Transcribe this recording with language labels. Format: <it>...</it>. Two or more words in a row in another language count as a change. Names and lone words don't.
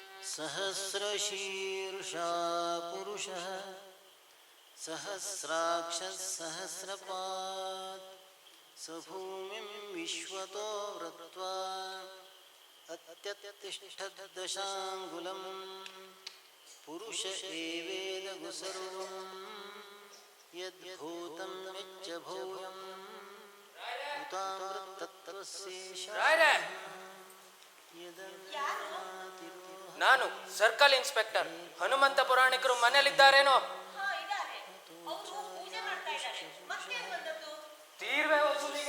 <sa>सहस्रशीर्षा पुरुषः सहस्राक्षः सहस्रपात् स भूमिं विश्वतो वृत्वा अत्यतिष्ठद्दशाङ्गुलं पुरुष एवेदगु सर्वं यद्भूतं यच्च भूयं</sa> <kn>ರಾಯ್ರೆ, ನಾನು</kn> <en>circle inspector</en> <kn>ಹನುಮಂತ ಪುರಾಣಿಕರು ಮನೇಲಿದ್ದಾರೇನೋ? ಹಾ, ಇದ್ದಾರೆ. ಅವ್ರು ಪೂಜೆ ಮಾಡ್ತಾ ಇದ್ದಾರೆ. ಮತ್ತೇನ್ ಬಂದದ್ದು? ತೀರ್ವೆ ವಸೂಲಿಗೆ.</kn>